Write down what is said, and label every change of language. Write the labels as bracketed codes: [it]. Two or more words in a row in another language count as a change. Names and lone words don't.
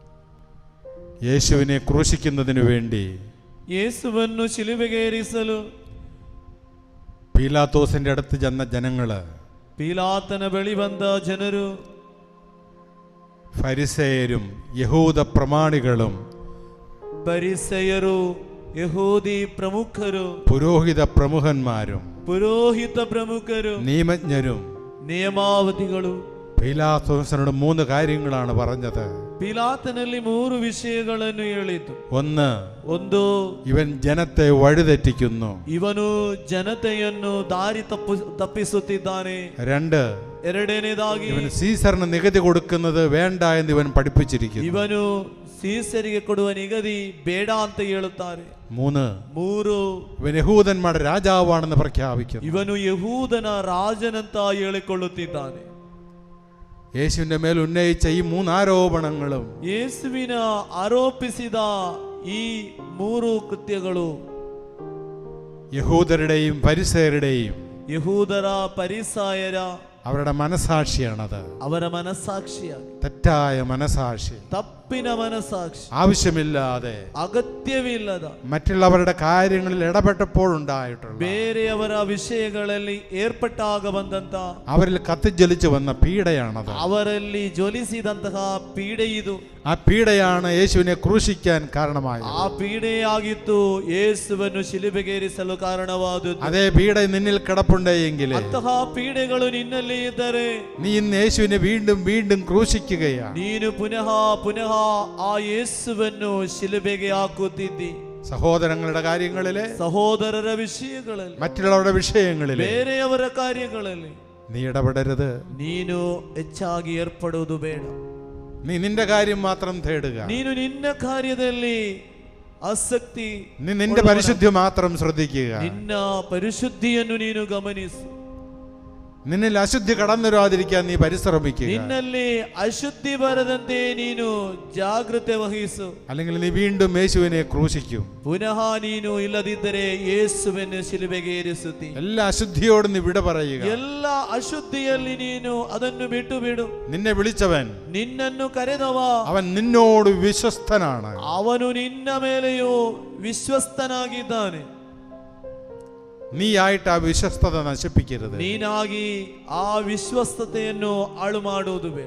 [ml] യേശുവിനെ ക്രൂശിക്കുന്നതിനു വേണ്ടി [kn] ಯೇಸುವನ್ನು ಶಿಲುಬೆಗೇರಿಸಲು [ml] പീലാത്തോസിന്റെ അടുത്ത് ചെന്ന ജനങ്ങള്, [kn] ಪೀಲಾತನ ಬಳಿ ಬಂದ ಜನರು, [ml] ഫരിസേയരും യഹൂദ പ്രമാണികളും [kn] ಪರಿಸೆಯರು, ಯಹೂದಿ ಪ್ರಮುಖರು, [ml] പുരോഹിത പ്രമുഖന്മാരും [kn] ಪುರೋಹಿತ ಪ್ರಮುಖರು, [ml] നിയമജ്ഞരും [kn] ನಿಯಮಾವಧಿಗಳು [ml] പീലാത്തോസിനോട് 3 കാര്യങ്ങളാണ് പറഞ്ഞത്. [kn] ಪೀಲಾತನಲ್ಲಿ 3 ವಿಷಯಗಳನ್ನು ಹೇಳಿತು. ಒಂದು, [ml] ഇവൻ ജനത്തെ വഴിതെറ്റിക്കുന്നു. [kn] ಇವನು ಜನತೆಯನ್ನು ದಾರಿ ತಪ್ಪಿಸುತ್ತಿದ್ದಾನೆ. [ml] 2, [kn] ಎರಡನೇದಾಗಿ [ml] ഇവൻ സീസറിന് നികുതി കൊടുക്കുന്നത് വേണ്ട എന്ന് ഇവൻ പഠിപ്പിച്ചിരിക്കുന്നു. [kn] ಇವನು ಸೀಸರಿಗೆ ಕೊಡುವ ನಿಗದಿ ಬೇಡ ಅಂತ ಹೇಳುತ್ತಾರೆ. [ml] 3, ഇവൻ യഹൂദന്മാരുടെ രാജാവാണെന്ന് പ്രഖ്യാപിക്കുന്നു. [kn] ಇವನು ಯಹೂದನ ರಾಜನಂತ ಹೇಳಿಕೊಳ್ಳುತ್ತಿದ್ದಾನೆ. [ml] യേശുവിന്റെ മേൽ ഉന്നയിച്ച ഈ 3 ആരോപണങ്ങളും [kn] ಯೇಸುವಿನ ಆರೋಪಿಸಿದ ಈ 3 ಕೃತ್ಯಗಳು [ml] യഹൂദരുടെയും ഫരിസേയരുടെയും [kn] ಯಹೂದರ ಪರಿಸಾಯರ [ml] അവരുടെ മനസാക്ഷിയാണത്. [kn] ಅವರ ಮನಸ್ಸಾಕ್ಷಿಯಾಗಿ, [ml] തെറ്റായ മനസാക്ഷി, [kn] ತಪ್ಪಿನ ಮನಸ್ಸಾಕ್ಷಿ, [ml] ആവശ്യമില്ലാതെ [kn] ಅಗತ್ಯವಿಲ್ಲದ [ml] മറ്റുള്ളവരുടെ കാര്യങ്ങളിൽ ഇടപെട്ടപ്പോഴുണ്ടായിട്ടുള്ള, [kn] ಬೇರೆಯವರ ವಿಷಯಗಳಲ್ಲಿ ಏರ್ಪಟ್ಟಾಗ ಬಂದಂತ, [ml] അവരിൽ കത്തിജ്വലിച്ചു വന്ന പീഡയാണത്. [kn] ಅವರಲ್ಲಿ ಜ್ವಲಿಸಿದಂತಹ ಪೀಡೆ ಇದು. [ml] ആ പീഡയാണ് യേശുവിനെ ക്രൂശിക്കാൻ കാരണമായത്. [kn] ಆ ಪೀಡೆಯಾಗಿತ್ತು ಯೇಸುವನ್ನು ಶಿಲುಬೆಗೇರಿಸಲು ಕಾರಣವಾದದ್ದು. [ml] അതേ പീഡ നിന്നിൽ കിടപ്പുണ്ടെങ്കിൽ, [kn] ಅಂತಹ ಪೀಡೆಗಳು ನಿನ್ನಲ್ಲಿ ಇದ್ದರೆ, [ml] നീ ഇന്ന് യേശുവിനെ വീണ്ടും വീണ്ടും ക്രൂശിക്കുകയാണ്. [kn] ನೀನು ಪುನಃ ಪುನಃ ಆ ಯೇಸುವನ್ನು ಶಿಲುಬೆಗೆ ಹಾಕುತ್ತಿದ್ದಿ. [ml] സഹോദരങ്ങളുടെ കാര്യങ്ങളിലെ, [kn] ಸಹೋದರರ ವಿಷಯಗಳಲ್ಲಿ, [ml] മറ്റുള്ളവരുടെ വിഷയങ്ങളിലെ [kn] ಬೇರೆಯವರ ಕಾರ್ಯಗಳಲ್ಲಿ [ml] നീ ഇടപെടരുത്. [kn] ನೀನು ಹೆಚ್ಚಾಗಿ ಏರ್ಪಡುವುದು ಬೇಡ. [ml] നീ നിന്റെ കാര്യം മാത്രം തേടുക. [kn] ನೀನು ನಿನ್ನ ಕಾರ್ಯದಲ್ಲಿ ಆಸಕ್ತಿ, [ml] നീ നിന്റെ പരിശുദ്ധി മാത്രം ശ്രദ്ധിക്കുക. [kn] ನಿನ್ನ ಪರಿಶುದ್ಧಿಯನ್ನು ನೀನು ಗಮನಿಸು. [ml] നിന്നിൽ അശുദ്ധി കടന്നു വരാതിരിക്കാൻ നീ പരിശ്രമിക്കുക. [kn] ನಿನ್ನಲ್ಲಿ ಅಶುದ್ಧಿ ಬರದಂತೆ ನೀನು ಜಾಗೃತೆ ವಹಿಸು. [ml] അല്ലെങ്കിൽ നീ വീണ്ടും യേശുവിനെ ക്രൂശിക്കും. [kn] ಪುನಃ ನೀನು ಇಲ್ಲದಿದ್ದರೆ ಯೇಸುವನ್ನು ಶಿಲುಬೆಗೆ ಏರಿಸುತ್ತಿ. [ml] എല്ലാ അശുദ്ധിയോടും നീ വിട പറയുക. [kn] ಎಲ್ಲ ಅಶುದ್ಧಿಯಲ್ಲಿ ನೀನು ಅದನ್ನು ಬಿಟ್ಟು ಬಿಡು. [ml] നിന്നെ വിളിച്ചവൻ, [kn] ನಿನ್ನನ್ನು ಕರೆದವ, [ml] അവൻ നിന്നോട് വിശ്വസ്തനാണ്. [kn] ಅವನು ನಿನ್ನ ಮೇಲೆಯೂ ವಿಶ್ವಸ್ತನಾಗಿದ್ದಾನೆ. [ml] നീ ആയിട്ട് ആ വിശ്വസ്തത നശിപ്പിക്കരുത്. [kn] ನೀನಾಗಿ ಆ ವಿಶ್ವಸ್ತತೆಯನ್ನು ಹಾಳು ಮಾಡುವುದು ಬೇಡ.